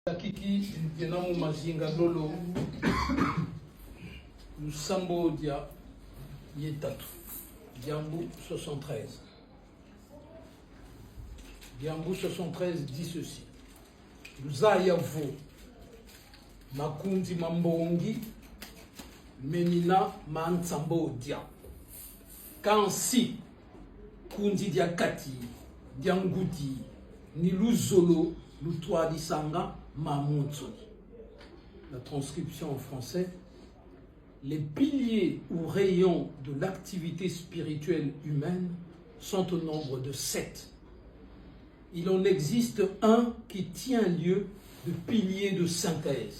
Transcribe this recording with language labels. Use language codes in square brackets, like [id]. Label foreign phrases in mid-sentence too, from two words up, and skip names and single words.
[kg] Kiki Dienamo Mazinga Lolo Lusambo Dia Yetatu Diambou 73. [fr] Diambou 73 dit ceci: [kg] Luzayavo Makundi Mambongi Menina Mansambo Dia Kansi Kundi Dia Kati Diangudi Niluzolo Lutwa Disanga Mamontsoni. [fr] La transcription en français: les piliers ou rayons de l'activité spirituelle humaine sont au nombre de 7. Il en existe un qui tient lieu de pilier de synthèse.